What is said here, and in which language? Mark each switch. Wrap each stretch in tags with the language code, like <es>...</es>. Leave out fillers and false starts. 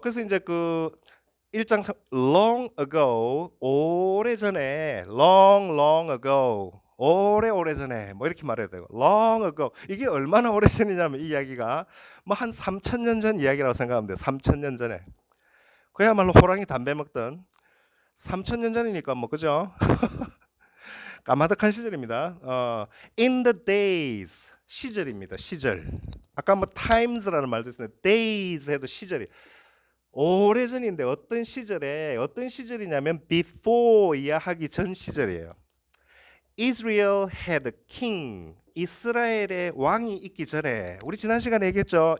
<ko>그래서 이제 그 1장</ko> <en>long ago</en> <ko>오래전에 long ago 오래전에 뭐 이렇게 말해야 되고 long ago 이게 얼마나 오래전이냐면 이 이야기가 뭐 한 3,000년 전 이야기라고 생각하면 돼요. 3,000년 전에 그야말로 호랑이 담배 먹던 3,000년 전이니까 뭐 그죠? 까마득한 시절입니다.</ko> <en>in the days</en> <ko>시절입니다. 시절. 아까 뭐 times라는 말도 있었는데 days 해도 시절이 오래전인데 어떤 시절에 어떤 시절이냐면 before 이야하기 전 시절이에요.</ko> <en>Israel had a king.</en> <ko>이스라엘의 왕이 있기 전에 우리 지난 시간에 얘기했죠.</ko>